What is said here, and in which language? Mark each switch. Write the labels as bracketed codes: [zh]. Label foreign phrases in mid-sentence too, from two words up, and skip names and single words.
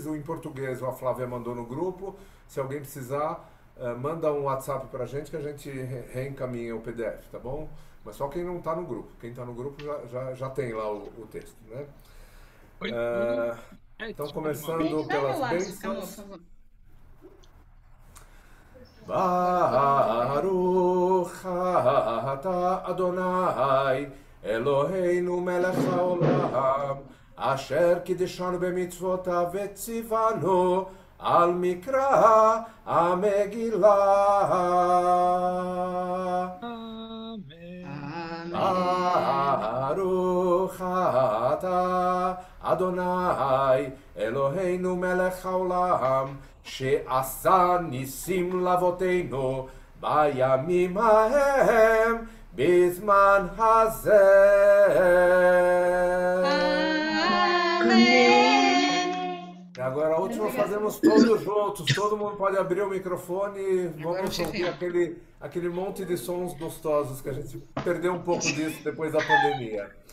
[pt] O em português, a Flávia mandou no grupo. Se alguém precisar, manda um WhatsApp pra gente que a gente reencaminha o PDF, tá bom? Mas só quem não está no grupo. Quem está no grupo já tem lá o texto, né? Oi, tudo? Eh, então, Mais uma vez. começando Dá meu pelas lápis, amor, por bênçãos. favor. [he] ברוך אתה אדוני אלוהינו מלך העולם אשר קידשנו במצוותיו וציוונו על מקרא המגילה. [pt] Amém. [he] ברוך אתה אדוני אלוהינו מלך העולם שעשה ניסים לאבותינו בימים ההם בזמן הזה. [pt] Amém. E agora a última fazemos todos juntos. Todo mundo pode abrir o microfone e Agora o vamos ouvir chefinho. aquele monte de sons gostosos que a gente perdeu um pouco disso depois da pandemia.